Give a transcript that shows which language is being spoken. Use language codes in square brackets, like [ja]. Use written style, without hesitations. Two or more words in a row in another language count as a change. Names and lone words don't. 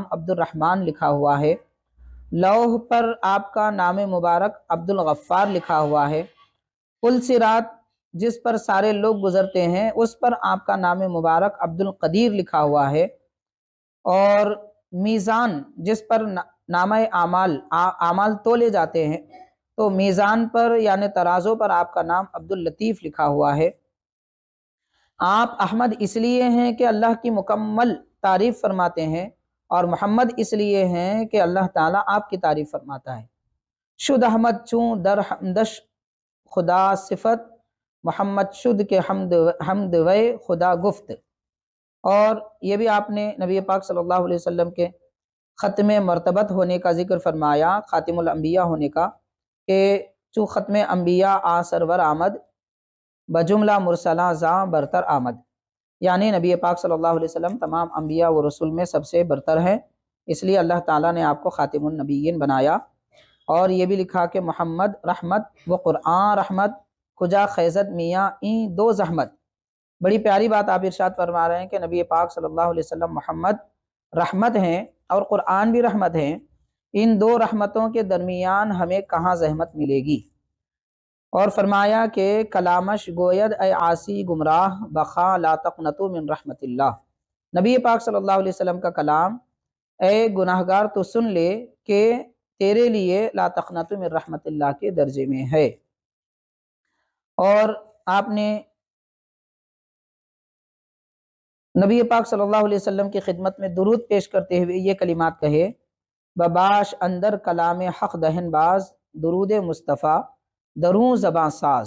[ur] عبد الرحمن لکھا ہوا ہے، لوح پر آپ کا نام مبارک عبد الغفار لکھا ہوا ہے، پل صراط جس پر سارے لوگ گزرتے ہیں اس پر آپ کا نام مبارک عبد القدیر لکھا ہوا ہے، اور میزان جس پر نامہ اعمال تولے جاتے ہیں تو میزان پر یعنی ترازو پر آپ کا نام عبد اللطیف لکھا ہوا ہے۔ آپ احمد اس لیے ہیں کہ اللہ کی مکمل تعریف فرماتے ہیں، اور محمد اس لیے ہیں کہ اللہ تعالیٰ آپ کی تعریف فرماتا ہے۔ [fa] شد احمد چون در حمدش خدا صفت، محمد شد کے حمد وے خدا گفت۔ [ur] اور یہ بھی آپ نے نبی پاک [ar] صلی اللہ علیہ وسلم [ur] کے ختم مرتبت ہونے کا ذکر فرمایا، [ar] خاتم الانبیاء [ur] ہونے کا، کہ [fa] چو ختم انبیاء آ سرور آمد، بجملہ مرسلاں زاں برتر آمد، [ur] یعنی نبی پاک [ar] صلی اللہ علیہ وسلم [ur] تمام انبیاء و رسول میں سب سے برتر ہے، اس لیے اللہ تعالیٰ نے آپ کو [ar] خاتم النبیین [ur] بنایا۔ اور یہ بھی لکھا کہ [fa] محمد رحمت و قرآن رحمت، کجا خیزت میاں این دو زحمت۔ [ur] بڑی پیاری بات آپ ارشاد فرما رہے ہیں کہ نبی پاک [ar] صلی اللہ علیہ وسلم [ur] محمد رحمت ہیں اور قرآن بھی رحمت ہیں، ان دو رحمتوں کے درمیان ہمیں کہاں زحمت ملے گی۔ اور فرمایا کہ [fa] کلامش گوید اے عاصی گمراہ، بخا [ar] لا تقنطوا من رحمت اللہ، [ur] نبی پاک [ar] صلی اللہ علیہ وسلم [ur] کا کلام، اے گناہگار تو سن لے کہ تیرے لیے [ar] لا تقنطوا من رحمت اللہ [ur] کے درجے میں ہے۔ اور آپ نے نبی پاک [ar] صلی اللہ علیہ وسلم [ur] کی خدمت میں درود پیش کرتے ہوئے یہ کلمات کہے، [fa] بباش اندر کلام حق دہن باز، درود مصطفیٰ دروں زباں ساز۔